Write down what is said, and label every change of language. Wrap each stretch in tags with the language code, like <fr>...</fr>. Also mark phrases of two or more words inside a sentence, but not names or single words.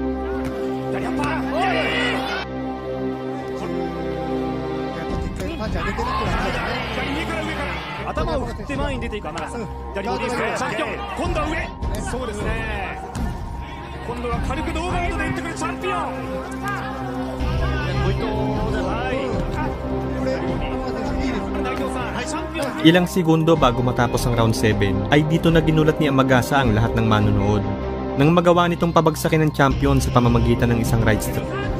<ja>左アッパー。パンチ当ててるっていうのはないですね。左上から上から頭を振って前に出ていく天笠。左ボディストレートチャンピオン。今度は上。そうですね。今度は軽くノーガードで打ってくるチャンピオン。</ja> <tl>Ilang segundo bago matapos ang round 7 ay dito na ginulat ni Amagasa ang lahat ng manonood nang magawa nitong pabagsakin ng champion sa pamamagitan ng isang right strike.</tl>